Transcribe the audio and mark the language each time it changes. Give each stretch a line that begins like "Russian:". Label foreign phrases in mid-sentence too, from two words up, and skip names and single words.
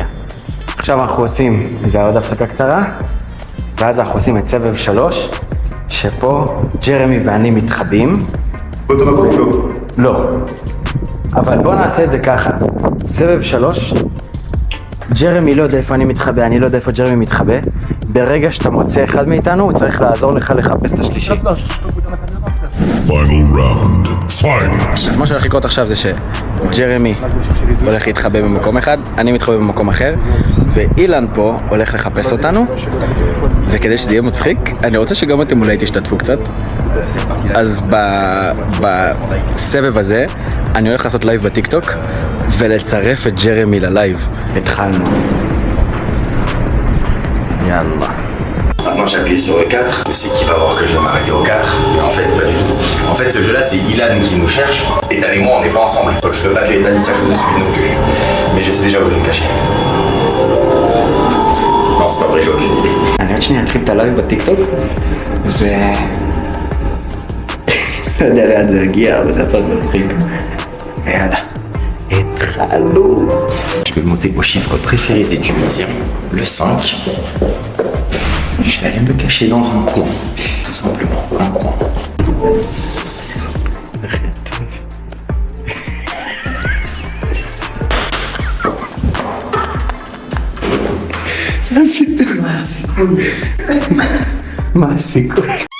Hebrew: עכשיו אנחנו עושים איזה עוד הפסקה קצרה, ואז אנחנו עושים את סבב 3, שפה ג'רמי ואני מתחבאים. לא. אבל בוא נעשה את זה ככה. סבב 3, ג'רמי לא יודע איפה אני מתחבא, אני לא יודע איפה ג'רמי מתחבא. ברגע שאתה מוצא אחד מאיתנו, הוא צריך לעזור לך לחפש את השלישי.
English: Final round. Fight.
Hebrew: אז מה שהולך לקרות עכשיו זה שג'רמי הולך להתחבא במקום אחד, אני מתחבא במקום אחר, ואילן פה הולך לחפש אותנו, וכדי שזה יהיה מצחיק, אני רוצה שגם אתם אולי תשתתפו קצת. אז בסבב הזה אני הולך לעשות לייב בטיקטוק ולצרף את ג'רמי ללייב. התחלנו. יאללה.
French: Maintenant j'appuie sur le 4, je sais qu'il va voir que je vais m'arrêter au 4, mais en fait pas du tout. En fait ce jeu là c'est Ilan qui nous cherche, Ethan et moi on n'est pas ensemble, donc je veux pas que Ethan il sache où je suis non plus. Mais je sais déjà où je vais me cacher. Non c'est pas vrai, j'ai aucune idée.
Hebrew: אני עוד שנייה אתחיל את הלייב בטיקטוק, ו... לא יודע לאן זה יגיע, אבל זה הפעם מצחיק. ויאללה, התחלנו.
French: Je vais monter au chiffre préféré des Tunisiens, le 5. Je vais aller me cacher dans un coin, tout simplement, un coin. c'est cool.